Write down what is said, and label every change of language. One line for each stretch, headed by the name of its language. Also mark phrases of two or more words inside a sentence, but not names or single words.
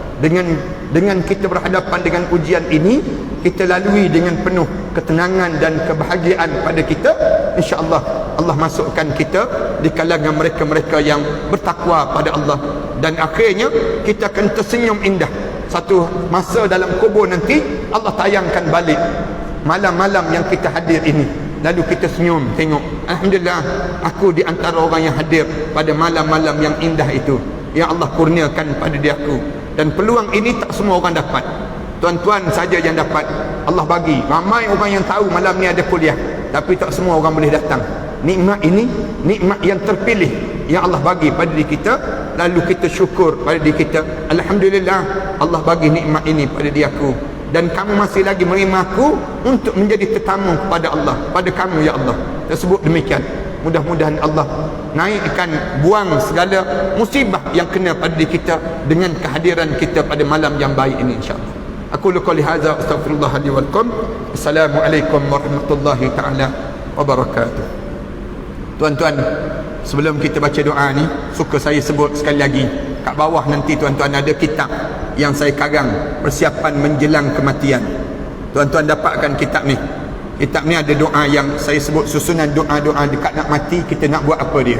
Malay: Dengan kita berhadapan dengan ujian ini, kita lalui dengan penuh ketenangan dan kebahagiaan pada kita, insya-Allah Allah masukkan kita di kalangan mereka-mereka yang bertakwa pada Allah, dan akhirnya kita akan tersenyum indah. Satu masa dalam kubur nanti Allah tayangkan balik malam-malam yang kita hadir ini, lalu kita senyum tengok, alhamdulillah aku di antara orang yang hadir pada malam-malam yang indah itu yang Allah kurniakan pada diriku. Dan peluang ini tak semua orang dapat, tuan-tuan saja yang dapat. Allah bagi ramai orang yang tahu malam ni ada kuliah, tapi tak semua orang boleh datang. Nikmat ini nikmat yang terpilih yang Allah bagi pada diri kita, lalu kita syukur pada diri kita, alhamdulillah Allah bagi nikmat ini pada diri aku, dan kamu masih lagi menerima aku untuk menjadi tetamu kepada Allah, pada kamu ya Allah. Tersebut demikian. Mudah-mudahan Allah naikkan, buang segala musibah yang kena pada diri kita dengan kehadiran kita pada malam yang baik ini, insya-Allah.
Arabic: أقول قولي هذا أستغفر الله لي ولكم. السلام عليكم ورحمة الله تعالى وبركاته.
Malay: Tuan-tuan, sebelum kita baca doa ni, suka saya sebut sekali lagi, kat bawah nanti tuan-tuan ada kitab yang saya karang persiapan menjelang kematian. Tuan-tuan dapatkan kitab ni. Kitab ni ada doa yang saya sebut susunan doa-doa dekat nak mati, kita nak buat apa dia.